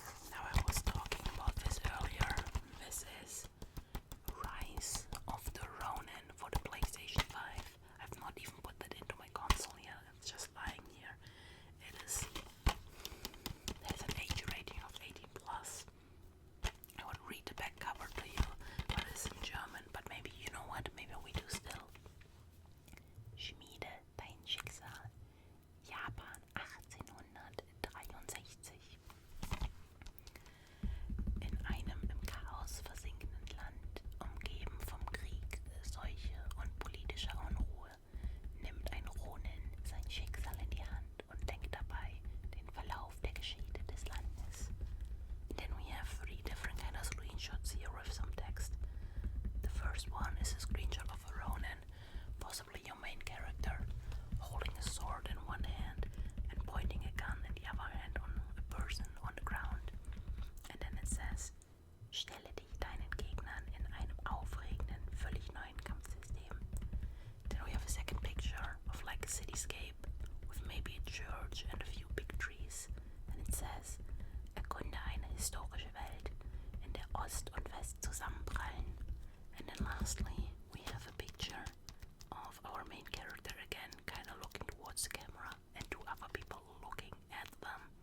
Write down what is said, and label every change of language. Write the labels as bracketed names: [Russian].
[English] Now I was talking about this earlier. This is Rise of the Ronin for the PlayStation 5. I've not even put that into my console yet. It's just lying here. It has an age rating of 18+. I would read the back cover to you, but it's in German. But maybe, you know what? Maybe we do still. [German] Schmiede dein Schicksal. Japan 1863. In einem im Chaos versinkenden Land, umgeben vom Krieg, Seuche und politischer Unruhe, nimmt ein Ronin sein Schicksal in die Hand und lenkt dabei den Verlauf der Geschichte des Landes. [English] Then we have 3 different kind of screenshots here with some text. The first one is a screenshot of a Ronin, possibly your main character, holding a sword in one hand and pointing a gun in the other hand on a person on the ground. And then it says, [German] stelle dich deinen Gegnern in einem aufregenden, völlig neuen Kampfsystem. [English] Then we have a second picture of like a cityscape with maybe a church and a few big trees. And it says, [German] erkunde eine historische Welt, in der Ost und West zusammenprallen. [English] And then lastly, we have a picture of our main character again, kind of looking towards the camera, and 2 other people looking at them.